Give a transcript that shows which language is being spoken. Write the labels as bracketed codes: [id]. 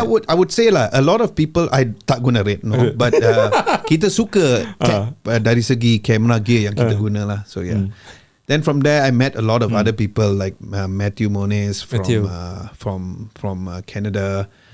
[en] I would say lah, a lot of people, I [ms] tak guna [en] red, no. [ms] But kita suka dari segi kamera gear yang kita guna lah. [en] So yeah. Then from there, I met a lot of other people like Matthew Moniz from Canada.